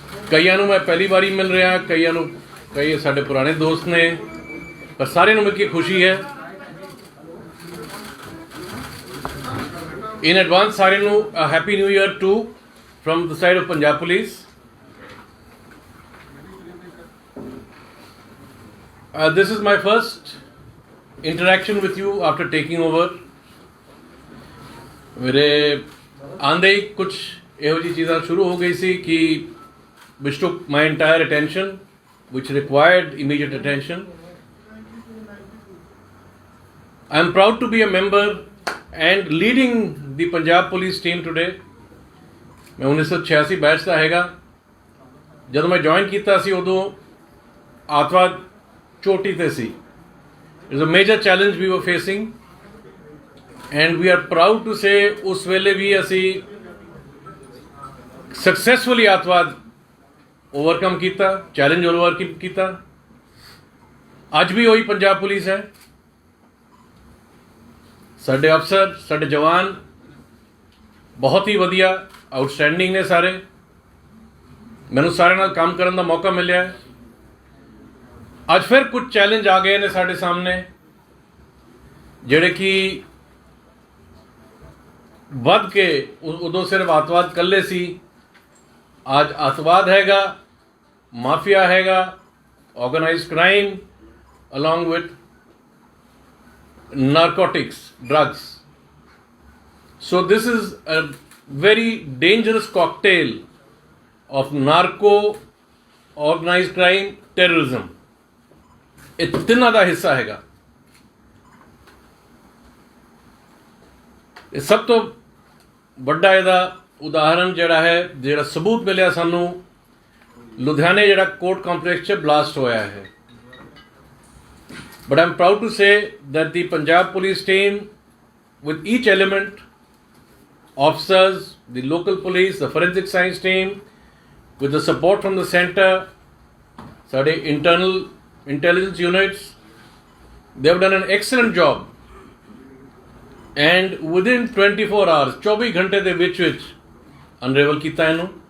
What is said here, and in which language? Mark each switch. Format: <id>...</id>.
<pa>ਕਈਆਂ ਨੂੰ ਮੈਂ ਪਹਿਲੀ ਵਾਰੀ ਮਿਲ ਰਿਹਾ, ਕਈਆਂ ਨੂੰ ਕਈ ਸਾਡੇ ਪੁਰਾਣੇ ਦੋਸਤ ਨੇ, ਪਰ ਸਾਰਿਆਂ ਨੂੰ ਮਿਲ ਕੇ ਖੁਸ਼ੀ ਹੈ।</pa> <en>in advance</en> <pa>ਸਾਰਿਆਂ ਨੂੰ</pa> <en>Happy new year to from the side of Punjab police. This is my first interaction with you after taking over.</en> <pa>मेरे आंदे ही कुछ ਇਹੋ ਜਿਹੀ ਚੀਜ਼ਾਂ ਸ਼ੁਰੂ ਹੋ ਗਈ ਸੀ ਕਿ</pa> <en>which took my entire attention, which required immediate attention. I am proud to be a member and leading the Punjab Police team today.</en> <pa>मैं 1986 बैच ਦਾ ਹੈਗਾ। ਜਦੋਂ ਮੈਂ ਜੁਆਇਨ ਕੀਤਾ ਸੀ ਉਦੋਂ ਆਤਵਾਦ ਚੋਟੀ ਤੇ ਸੀ।</pa> <en>It was a major challenge we were facing and we are proud to say</en> <pa>ਉਸ ਵੇਲੇ ਵੀ ਅਸੀਂ successfully ਆਤਵਾਦ ਓਵਰਕਮ ਕੀਤਾ,</pa> <en>Challenge overcome ਕੀਤਾ।</en> <pa>ਅੱਜ ਵੀ ਉਹੀ ਪੰਜਾਬ ਪੁਲਿਸ ਹੈ। ਸਾਡੇ ਅਫਸਰ, ਸਾਡੇ ਜਵਾਨ ਬਹੁਤ ਹੀ ਵਧੀਆ, ਆਊਟਸਟੈਂਡਿੰਗ ਨੇ ਸਾਰੇ। ਮੈਨੂੰ ਸਾਰਿਆਂ ਨਾਲ ਕੰਮ ਕਰਨ ਦਾ ਮੌਕਾ ਮਿਲਿਆ। ਅੱਜ ਫਿਰ ਕੁਝ ਚੈਲੰਜ ਆ ਗਏ ਨੇ ਸਾਡੇ ਸਾਹਮਣੇ, ਜਿਹੜੇ ਕਿ ਵੱਧ ਕੇ ਉਦੋਂ ਸਿਰਫ ਆਤਵਾਦ ਇਕੱਲੇ ਸੀ। ਅੱਜ ਆਤਵਾਦ ਹੈਗਾ, ਮਾਫੀਆ ਹੈਗਾ, organised crime</pa> <en>along with narcotics, drugs. So this is a very dangerous cocktail of narco, organized crime, terrorism.</en> <pa>ਇਹ ਤਿੰਨਾਂ ਦਾ ਹਿੱਸਾ ਹੈਗਾ। ਇਹ ਸਭ ਤੋਂ ਵੱਡਾ ਇਹਦਾ ਉਦਾਹਰਨ ਜਿਹੜਾ ਹੈ, ਜਿਹੜਾ ਸਬੂਤ ਮਿਲਿਆ ਸਾਨੂੰ, ਲੁਧਿਆਣੇ ਜਿਹੜਾ ਕੋਰਟ ਕੰਪਲੈਕਸ 'ਚ ਬਲਾਸਟ ਹੋਇਆ ਹੈ।</pa> <en>but I am proud to say that the Punjab police team with each element, officers, the local police, the forensic science team, with the support from the center,</en> <pa>ਸਾਡੇ</pa> <en>internal intelligence units, they have done an excellent job. And within 24 hours,</en> <pa>24 ਘੰਟੇ ਦੇ ਵਿੱਚ unravel ਕੀਤਾ ਇਹਨੂੰ।</pa>